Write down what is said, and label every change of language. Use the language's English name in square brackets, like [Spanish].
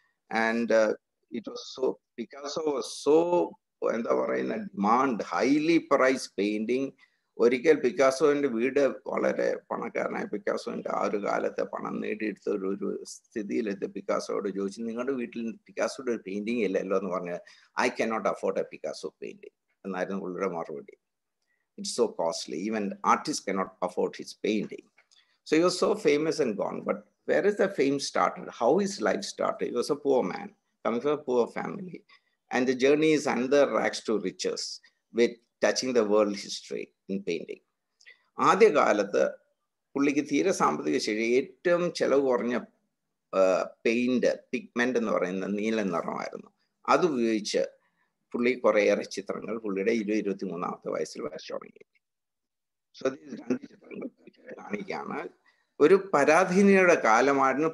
[English] and it was so, Picasso was so [Malayalam] എന്താ പറയുന്ന [English] Demand, highly price painting. [Malayalam] ഒരിക്കൽ പിക്കാസോന്റെ വീട്, വളരെ പണക്കാരനായ പിക്കാസോന്റെ ആ ഒരു കാലത്തെ പണം നേടിയെടുത്ത ഒരു സ്ഥിതിയിലെത്തി പിക്കാസോയോട് ചോദിച്ചു, നിങ്ങളുടെ വീട്ടിൽ പിക്കാസോയുടെ ഒരു പെയിന്റിങ് ഇല്ലല്ലോ എന്ന് പറഞ്ഞാൽ, [English] I cannot afford a Picasso painting [Malayalam] എന്നായിരുന്നു പുള്ളിയുടെ മറുപടി. [English] It's so costly. Even artists cannot afford his painting. So he was so famous and gone. But where is the fame started? How his life started? He was a poor man, coming from a poor family. And the journey is under rags to riches, with touching the world history in painting. [Malayalam] ആദ്യ കാലത്ത് പുള്ളിക്ക് തീരെ സാമ്പത്തിക ശേഷി, ഏറ്റവും ചെലവ് കുറഞ്ഞ paint, pigment എന്ന് പറയുന്ന നീല നിറമായിരുന്നു. അത് ഉപയോഗിച്ച് പുള്ളി കുറേയേറെ ചിത്രങ്ങൾ പുള്ളിയുടെ 23-ാമത്തെ വയസ്സിൽ വരച്ചു തുടങ്ങി. സോ 2 ചിത്രങ്ങൾ കാണിക്കുകയാണ്. ഒരു പരാധീനയുടെ കാലമായിരുന്നു.